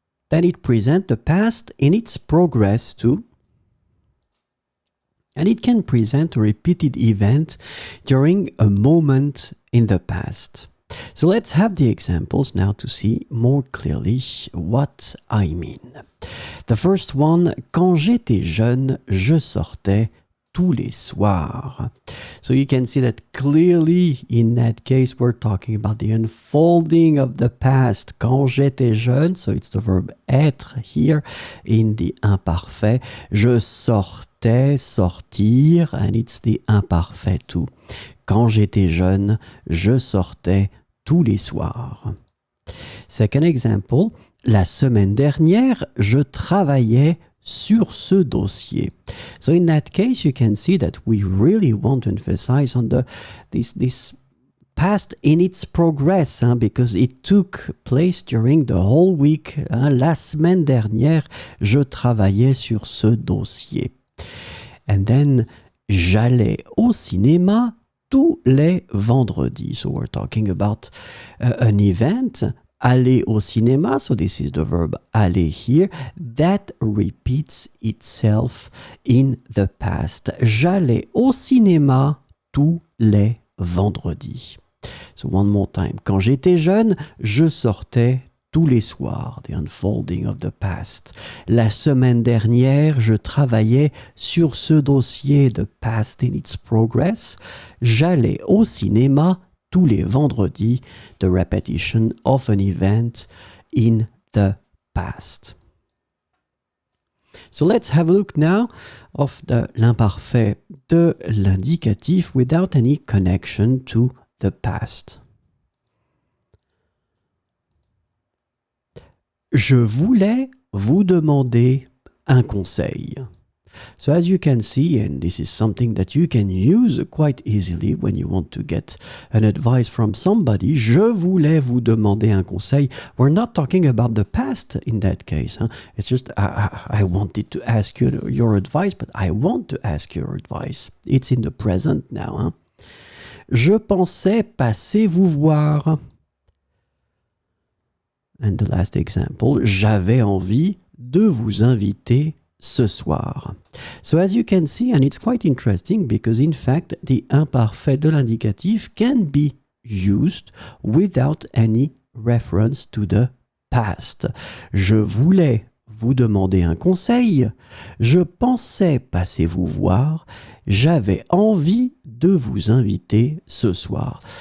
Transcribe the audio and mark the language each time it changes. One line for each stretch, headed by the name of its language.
English: Then it presents the past in its progress too. And it can present a repeated event during a moment in the past. So let's have the examples now to see more clearly what I mean. The first one,
French: quand j'étais jeune, je sortais tous les soirs.
English: So you can see that clearly in that case we're talking about the unfolding of the past.
French: Quand j'étais jeune,
English: so it's the verb être here in the imparfait.
French: Je sortais, sortir,
English: and it's the imparfait too.
French: Quand j'étais jeune, je sortais tous les soirs.
English: Second example,
French: la semaine dernière, je travaillais sur ce dossier.
English: So in that case, you can see that we really want to emphasize on this past in its progress, because it took place during the whole week.
French: La semaine dernière, je travaillais sur ce dossier.
English: And then,
French: j'allais au cinéma tous les vendredis.
English: So we're talking about an event.
French: Aller au cinéma,
English: so this is the verb aller here, that repeats itself in the past.
French: J'allais au cinéma tous les vendredis.
English: So one more time.
French: Quand j'étais jeune, je sortais tous les soirs.
English: The unfolding of the past.
French: La semaine dernière, je travaillais sur ce dossier,
English: the past in its progress.
French: J'allais au cinéma tous les vendredis,
English: the repetition of an event in the past. So let's have a look now of l'imparfait de l'indicatif without any connection to the past.
French: Je voulais vous demander un conseil.
English: So as you can see, and this is something that you can use quite easily when you want to get an advice from somebody,
French: je voulais vous demander un conseil.
English: We're not talking about the past in that case. It's just, I wanted to ask you your advice, but I want to ask your advice. It's in the present now.
French: Je pensais passer vous voir.
English: And the last example,
French: j'avais envie de vous inviter ce soir.
English: So as you can see, and it's quite interesting because in fact the imparfait de l'indicatif can be used without any reference to the past.
French: Je voulais vous demander un conseil, je pensais passer vous voir, j'avais envie de vous inviter ce soir.